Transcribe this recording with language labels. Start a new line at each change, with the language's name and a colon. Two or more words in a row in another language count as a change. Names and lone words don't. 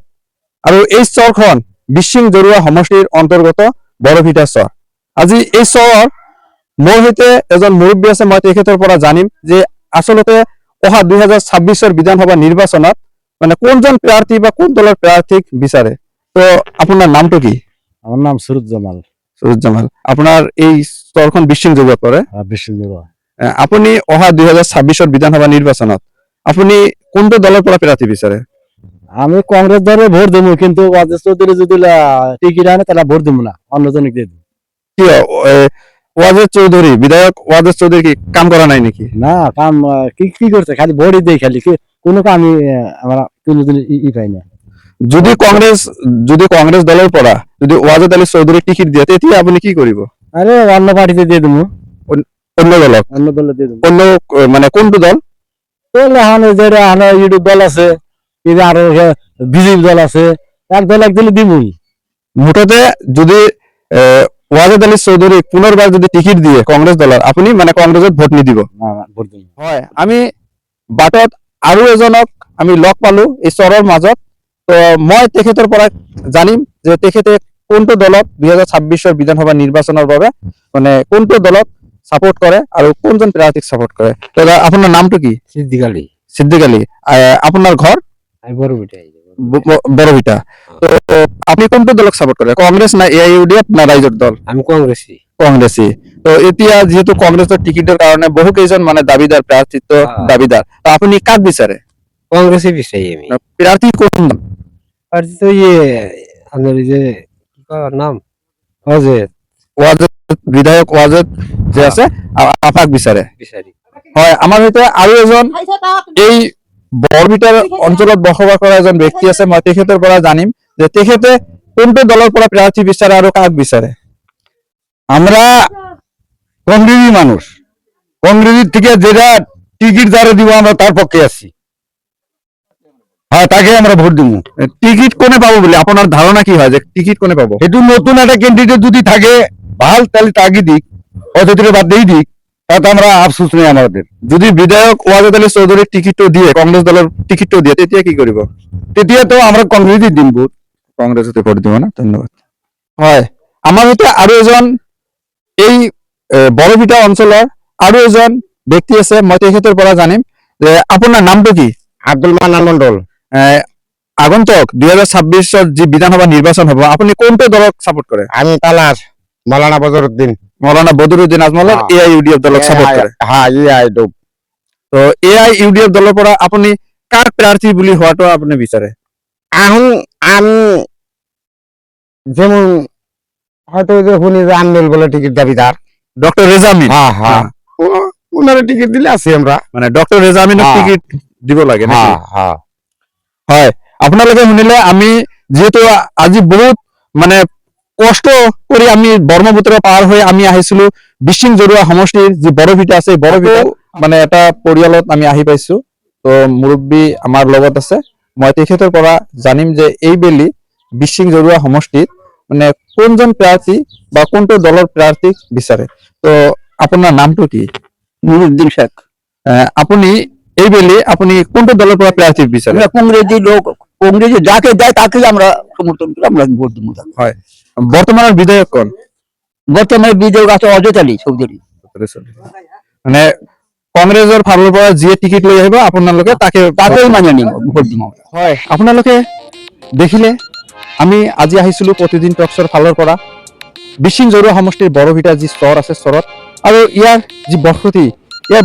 Assamese: আৰু এই চৰখন মিচিং জৰুৱা সমষ্টিৰ অন্তৰ্গত বৰভিটা চৰ। আজি এই চৰ মোৰ সৈতে এজন মুৰব্বী আছে, মই তেখেতৰ পৰা জানিম যে আচলতে অহা 2026 বিধানসভা নিৰ্বাচনত মানে কোনজন প্ৰাৰ্থী বা কোন দলৰ প্ৰাৰ্থীক বিচাৰে। তো আপোনাৰ নামটো কি?
Bangla: আমার নাম সুরজ জামাল।
Assamese: সুরজ জামাল। আপোনাৰ এই চৰখন মিচিং জৰুৱাত পৰে। বিষ্ণুপুর। আপুনি অহা 2026 বিধানসভা নিৰ্বাচনত আপুনি কোনটো দলৰ পৰা প্ৰাৰ্থী বিচাৰে?
Bangla: আমি কংগ্রেস দলে ভোট দেবো, কিন্তু ওয়াজেদ চৌধুরী যদি টিকিট আনে তাহলে ভোট দেবো না, অন্যজনকে দিয়ে দেবো।
Assamese: কিয় ওয়াজেদ চৌধুরী, বিধায়ক ওয়াজেদ চৌধুরী কি কাম করা নাই নাকি?
Bangla: না কাম কি কি করছে, খালি ভোটই দেই, খালি কোনো কামই আমরা কোনোদিন পাই না।
Assamese: যদি কংগ্রেস দলের পৰা যদি ওয়াজেদ আলী চৌধুরী টিকিট দিয়ে তেতিয়া আপুনি কি কৰিব?
Bangla: আরে অন্য পার্টিতে দিয়ে দেবো,
Assamese: অন্য দলক?
Bangla: অন্য দলে দিয়ে দেবো।
Assamese: অন্য মানে কোনটো দল?
Bangla: এখন যেটা ইউটিউব দল আছে, আরো বিজেপি দল আছে, এক দল এক দিলে দিবই।
Assamese: মুঠতে যদি ওয়াজেদ আলী চৌধুরী পুনৰবাৰ যদি টিকিট দিয়ে কংগ্ৰেছ দলৰ, আপুনি মানে কংগ্ৰেছত ভোট নিদিব?
Bangla: ভোট দেবো।
Assamese: হয়, আমি বাটত আৰু এজনক আমি লগ পালো এই চৰৰ মাজত। তো মই তেখেতৰ পৰা জানিম যে তেখেতে কোনটো দলক 2026 বিধানসভা নিৰ্বাচনৰ বাবে মানে কোনটো দলক
Bangla: সাপোর্ট করে আর কোনজন প্রার্থীক সাপোর্ট করে।
Assamese: তো আপনার নামটো কি? সিদ্দিক আলী। সিদ্দিক আলী। আপনার ঘর? আমি বড়ভিটা। বড়ভিটা। তো আপনি কোনটো দলক সাপোর্ট করে, কংগ্রেস না AIUDF না রাইজৰ দল? আমি কংগ্রেসী। কংগ্রেসী। তো এতিয়া যেহেতু
Bangla: কংগ্রেসের টিকিটের কারণে
Assamese: বহু কেইজন মানে দাবিদার, প্রার্থিত্ব দাবিদার, তো আপনি কাক বিচারে? কংগ্রেসী বিচারি আমি। প্রার্থী কোন?
Bangla: প্রার্থী তো আপনার যে কি কয় নাম ওয়াজেদ
Assamese: বিধায়ক ওয়াজেদ যে আছে আপাক বিচাৰে। হয়, আমাৰ সৈতে আৰু এজন এই বৰভিটাৰ অঞ্চলত বসবাস কৰা এজন ব্যক্তি আছে। মই তেখেতৰ পৰা জানিম যে তেখেতে কোনটো দলৰ পৰা প্ৰাৰ্থী বিচাৰে আৰু কাক বিচাৰে।
Bangla: আমরা কংগ্রেসী মানুষ, কংগ্রেসের থেকে যেটা টিকিট যারা দিব আমরা তার পক্ষে আছি। হ্যাঁ, তাকে আমরা ভোট দিব। টিকিট কোনে পাবো বলে আপনার ধারণা কি হয় যে টিকিট কোনে পাবো? একটু নতুন একটা ক্যান্ডিডেট যদি থাকে ভাল, তাহলে তাকে দিক, অথচ বাদ দিয়ে দিক, তাতে আমরা আফসোস নেই আমাদের। যদি বিধায়ক ওয়াজেদ আলী চৌধুরীর টিকিটও দিয়ে, কংগ্রেস দলের টিকিটও দিয়ে,
Assamese: তেতিয়া কি কৰিব?
Bangla: তেতিয়া তো আমরা কংগ্রেসই দিন ভোট। কংগ্রেসতে ভোট দিব না? ধন্যবাদ।
Assamese: হয়, আমার হইতে আৰু এজন এই বৰভিটা অঞ্চলৰ আৰু এজন ব্যক্তি আছে, মই তেখেতৰ পৰা জানিম যে আপোনাৰ নামটো কি? আব্দুল মান্নান মন্ডল। আগন্তুক 2026 যি বিধানসভা নির্বাচন হব, আপনি কোনটো দলক সাপোর্ট করে?
Bangla: আমি তালার মাওলানা বদরুদ্দিন।
Assamese: মৌলানা বদরুদ্দিন আজমলের AIUDF দলক সাপোর্ট করে।
Bangla: হ্যাঁ, AIUDF।
Assamese: তো AIUDF দলৰ পৰা আপুনি কাক প্ৰাৰ্থী বুলি হোৱাটো আপুনি বিচাৰে?
Bangla: এখন আমি যেমন হয়তো যে শুনি যে আনমেল বলে টিকিট দাবিদার ডক্টর রেজামিন। হ্যাঁ হ্যাঁ, ওনারা টিকিট দিলে আছি আমরা।
Assamese: মানে ডক্টর রেজামিনক টিকিট দিব লাগে নাকি?
Bangla: হ্যাঁ হ্যাঁ।
Assamese: হয়, আপোনালোকে শুনিলে। আমি যেহেতু আজি বহুত মানে কষ্ট কৰি আমি ব্ৰহ্মপুত্ৰ পাৰ হৈ আমি আহিছিলো মিচিং জৰুৱা সমষ্টিৰ যি বৰভিটা আছে, বৰভিটা মানে এটা পৰিয়ালত আমি আহি পাইছো। তো মুৰব্বী আমাৰ লগত আছে, মই তেখেতৰ পৰা জানিম যে এইবেলি মিচিং জৰুৱা সমষ্টিত মানে কোনজন প্ৰাৰ্থী বা কোনটো দলৰ প্ৰাৰ্থীক বিচাৰে। তো আপোনাৰ নামটো কি? নুরুদ্দিন শেখ। আপুনি এইবেলি আপুনি কোনটো দলৰ পৰা প্ৰাৰ্থী বিচাৰে
Bangla: আমরা কংগ্রেসী লোক, কংগ্রেসে যাকে দেয় তাকেই আমরা সমর্থন করি, আমরা ভোট দিব তাকে।
Assamese: হয় বৰ্তমানৰ বিধায়ক কোন
Bangla: বর্তমানে বিজয় আছে অজয় আলী চৌধুরী।
Assamese: মানে কংগ্ৰেছৰ ফালৰ পৰা যিয়ে টিকিট লৈ আহিব আপোনালোকে তাকে
Bangla: তাকেই মানে নিব, ভোট দিব আমরা।
Assamese: হয় আপোনালোকে দেখিলে আমি আজি আহিছিলো প্ৰতিদিন টকছৰ ফালৰ পৰা বিশিং জৰুৱা সমষ্টিৰ বৰভিটা যি স্তৰ আছে স্তৰত আৰু ইয়াৰ যি বসতি ইয়াৰ